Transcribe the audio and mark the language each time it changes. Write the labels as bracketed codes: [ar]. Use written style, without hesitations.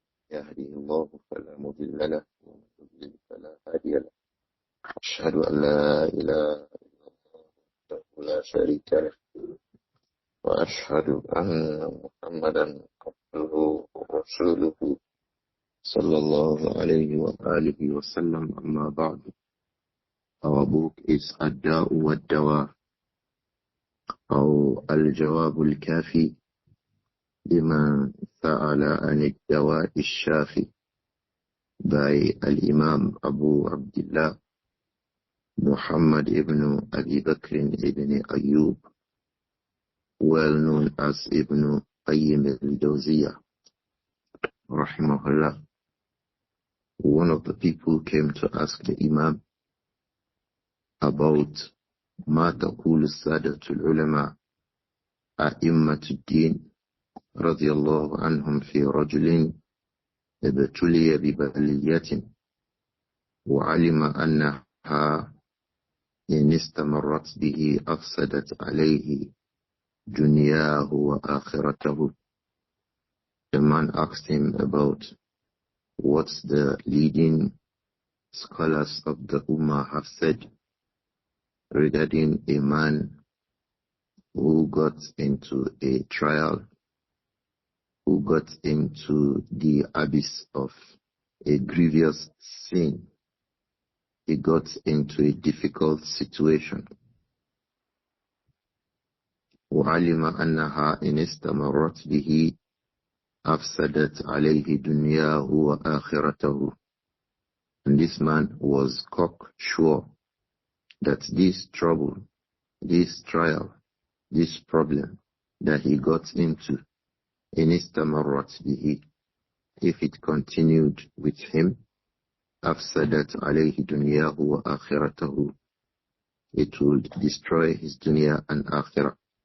[ar] يهدي الله فلا مضل له ومن يضلل فلا هادي له. أشهد أن لا إله إلا الله وحده لا شريك له وأشهد أن محمدا عبده ورسوله صلى الله عليه وآله وسلم. أما بعد. [en] Our book is Wad-Dawa [ar] أو الجواب الكافي لمن سأل عن الدواء الشافي [en] by Al-Imām Abu Abdullah Muhammad ibn Abi Bakr ibn Ayyub, well known as Ibn Al-Qayyim Al-Jawziyyah, rahimahullah. One of the people came to ask the Imam about [ar] ما تقول السادة العلماء أئمة الدين رضي الله عنهم في رجل ابتلي ببلية وعلم أنها إن استمرت به أفسدت عليه دنياه وآخرته. [en] The man asked him about what the leading scholars of the Ummah have said regarding a man who got into a trial, who got into the abyss of a grievous sin. He got into a difficult situation. [ar] وعلم أنها إن استمرت به أفسدت عليه دنياه وآخرته. [en] And this man was cocksure that this trouble, this trial, this problem that he got into, [ar] in istamarat bihi, [en] if it continued with him, [ar] afsadat alayhi dunyahu wa akhiratahu, [en] it would destroy his dunya and akhirah.